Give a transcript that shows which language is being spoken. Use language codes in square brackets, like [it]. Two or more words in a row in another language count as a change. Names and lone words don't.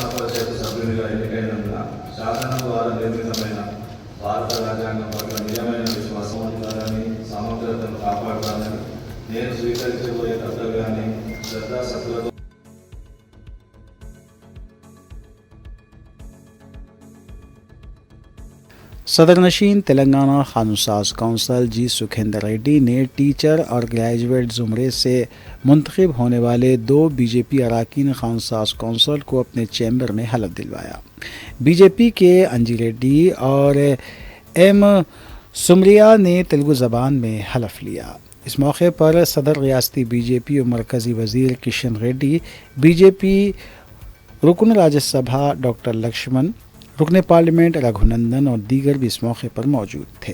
[te] పరిషత్ సభ్యునిగా ఎన్నికైనందున శాసనం ద్వారా నిర్మితమైన భారత రాజ్యాంగం పట్ల నిజమైన విశ్వాసం, అధికారాన్ని, సమగ్రతను కాపాడుతానని నేను స్వీకరించబోయే కర్తవ్యాన్ని శ్రద్ధాశక్తులతో [ur] صدرنشین تلنگانہ قانون ساز کونسل جی سکھیندر ریڈی نے ٹیچر اور گریجویٹ زمرے سے منتخب ہونے والے 2 بی جے پی اراکین قانون ساز کونسل کو اپنے چیمبر میں حلف دلوایا۔ بی جے پی کے انجی ریڈی اور ایم سمریا نے تیلگو زبان میں حلف لیا۔ اس موقع پر صدر ریاستی بی جے پی اور مرکزی وزیر کشن ریڈی، بی جے پی رکن راجیہ سبھا ڈاکٹر لکشمن، رکن پارلیمنٹ رگھونندن اور دیگر بھی اس موقع پر موجود تھے.